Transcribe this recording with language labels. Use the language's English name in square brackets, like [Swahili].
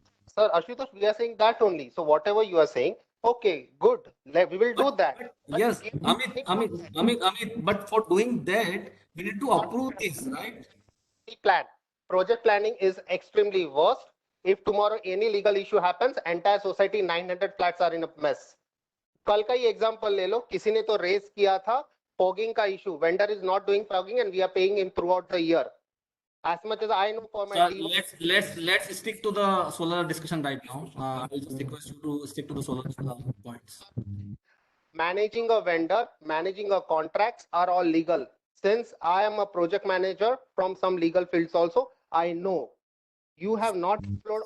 [English] sir, Ashutosh, we are saying that only. So whatever you are saying, okay, good. We will do that. But But yes, give Amit, for doing that, we need to approve this, right? the plan. Project planning is extremely worst. If tomorrow any legal issue happens, entire society 900 flats are in a mess. [Hindi] कल का ही example ले लो, किसी ने तो race किया था fogging का issue. [English] Vendor is not doing fogging and we are paying him throughout the year. As much as I know for my So D1, let's stick to the solar discussion right now. I will just request you to stick to the solar points. managing a vendor, managing a contracts are all legal. Since I am a project manager from some legal fields also, I know you have not explored